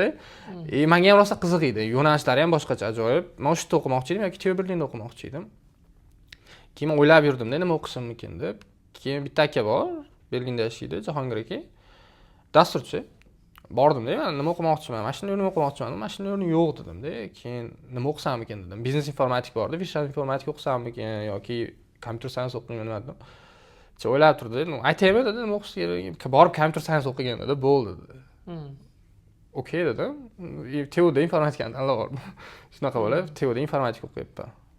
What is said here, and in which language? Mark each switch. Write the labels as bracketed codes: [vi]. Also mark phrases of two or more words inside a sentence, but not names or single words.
[uz] Menga ham rosa qiziq edi. Yo'nalishlari ham boshqacha, ajoyib. Men o'sha yerda o'qimoqchi edim yoki TU Berlinda o'qimoqchi edim. Keyin o'ylab yurdim-da, nima o'qisammikin deb. Keyin bitta aka bor, Berlinda yashaydi, Jahongir aka. Dasturchi. Bordim-da, men nima o'qimoqchiman? [en] Machine learning [uz] o'qimoqchiman. [en] Machine learning [uz] yo'q dedim-da. Keyin nima o'qisammikin dedim. Business informatik bordi, visual informatika o'qisammikin yoki [en] computer science [uz] o'qiyman nima dedim. O'ylab turdi. Aytaymi dedi, nima o'qish kerak? Borib [en] computer science [uz] o'qigan dedi, bo'ldi dedi. Okey dedim. TUda informatikani tanladim. Shunaqa bo'lib, TUda informatika o'qiyapman.